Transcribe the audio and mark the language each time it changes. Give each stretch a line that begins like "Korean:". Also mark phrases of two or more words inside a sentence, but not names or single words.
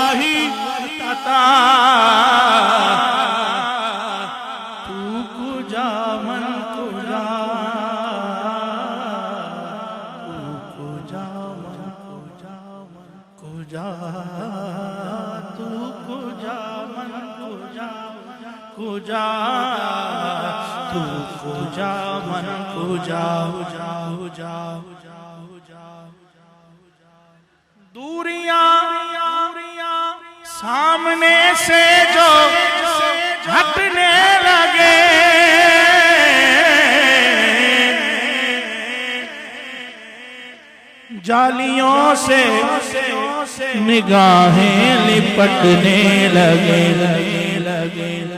Persian: تو کجا من کجا، تو کجا من کجا کجا، تو کجا من کجا کجا، تو کجا من کجا کجا،
Urdu: دوریاں سامنے سے جو ہٹنے لگے، جالیوں سے نگاہیں لپٹنے لگے،